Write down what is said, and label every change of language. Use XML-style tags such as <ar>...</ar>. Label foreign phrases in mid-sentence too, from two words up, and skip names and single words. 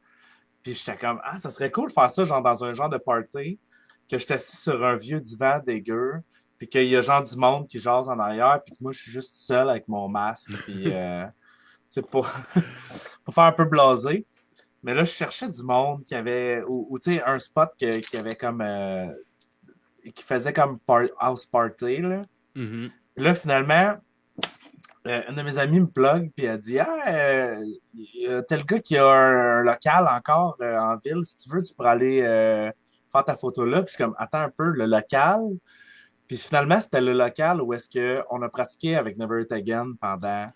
<fr>Puis j'étais comme, ah, ça serait cool de faire ça, genre dans un genre de party, que je suis assis sur un vieux divan dégueu, puis qu'il y a genre du monde qui jase en arrière, puis que moi, je suis juste seul avec mon masque, puis, tu sais, pour faire un peu blasé. Mais là, je cherchais du monde qui avait, ou tu sais, un spot qui avait comme, qui faisait comme</fr> <en>house party,</en> <fr>là. Mhm. Puis là, finalement, une de mes amies me plug, puis elle dit, ah, il y a tel gars qui a un local encore en ville, si tu veux, tu pourrais aller faire ta photo là. Puis je suis comme, attends un peu, le local. Puis finalement, c'était le local où est-ce qu'on a pratiqué avec Never It Again pendant</fr>